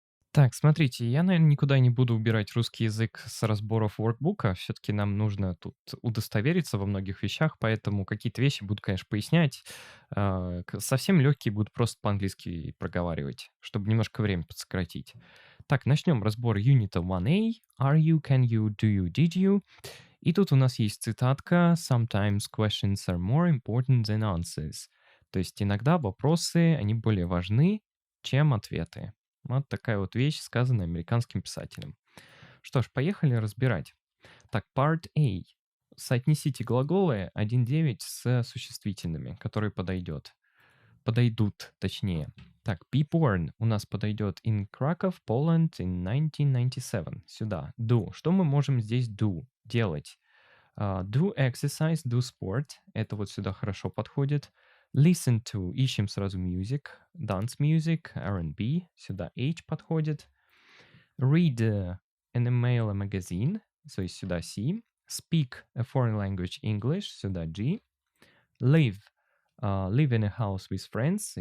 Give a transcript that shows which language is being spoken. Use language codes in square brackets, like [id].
[ru] Так, смотрите, я, наверное, никуда не буду убирать русский язык с разборов воркбука. Все-таки нам нужно тут удостовериться во многих вещах, поэтому какие-то вещи буду, конечно, пояснять. Совсем легкие буду просто по-английски проговаривать, чтобы немножко время подсократить. Так, начнем разбор юнита 1A. [en] Are you, can you, do you, did you? [ru] И тут у нас есть цитатка [en] «Sometimes questions are more important than answers». [ru] То есть иногда вопросы, они более важны, чем ответы. Вот такая вот вещь, сказанная американским писателем. Что ж, поехали разбирать. Так, [en] part A. [ru] Соотнесите глаголы 1.9 с существительными, которые подойдут, точнее. Так, [en] be born [ru] у нас подойдет [en] in Krakow, Poland in 1997. [ru] Сюда. [en] Do. [ru] Что мы можем здесь do? Делать. [en] Do exercise, do sport. [ru] Это вот сюда хорошо подходит. [en] Listen to. [ru] Ищем сразу music. [en] Dance music, R&B. [ru] Сюда H подходит. [en] Read an email, a magazine. [ru] То есть сюда C. [en] Speak a foreign language, English. [ru] Сюда G. [en] Live. Live in a house with friends.